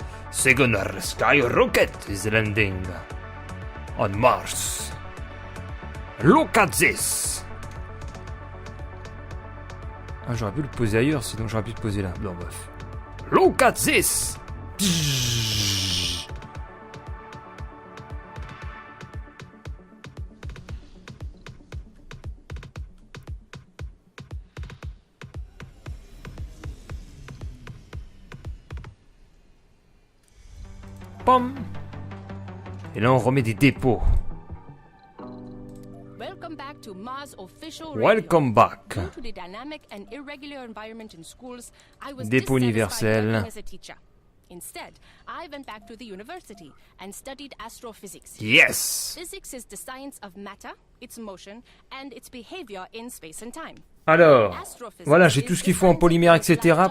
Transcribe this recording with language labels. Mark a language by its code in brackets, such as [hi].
[en] Second skyrocket is landing on Mars. Look at this. [fr] Ah, j'aurais pu le poser ailleurs, sinon j'aurais pu le poser là. Bon, bref. [en] Look at this. [fr] Pom. Et là, on remet des dépôts. [en] Welcome back to Mars Official Welcome back. Due to the dynamic and irregular environment in schools, I was [fr] Dépôt [en] dissatisfied [fr] universel. [en] working as a teacher. Instead, I went back to the university and studied astrophysics. Yes. Physics is the science of matter, its motion, and its behavior in space and time. [fr] Alors, voilà, j'ai tout ce qu'il faut en polymère, etc.